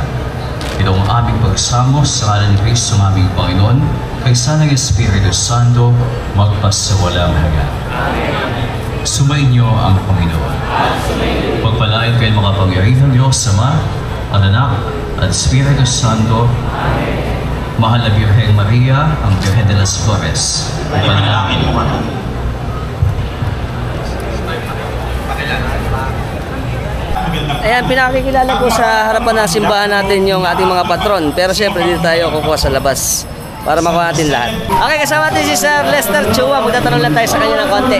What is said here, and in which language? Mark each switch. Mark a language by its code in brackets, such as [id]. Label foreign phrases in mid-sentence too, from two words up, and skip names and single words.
[tl] Ito ang aming pagsamo sa ngalan ni Kristo ng aming Panginoon, kaysa ng Espiritu Santo, magpasawalang hanggan. Sumainyo ang Panginoon. Pagpalain kayo makapangyarihan ng Diyos Ama, at Anak, at Espiritu Santo. Mahal na Birhen Maria, ang Birhen de las Flores. Ipanalangin mo kami. Ayan, pinakikilala ko sa harapan ng simbahan natin yung ating mga patron. Pero siyempre, dito tayo kukuha sa labas para makuha natin lahat. Okay, kasama natin si Sir Lester Chua. Magtatanong lang tayo sa kanya ng konti.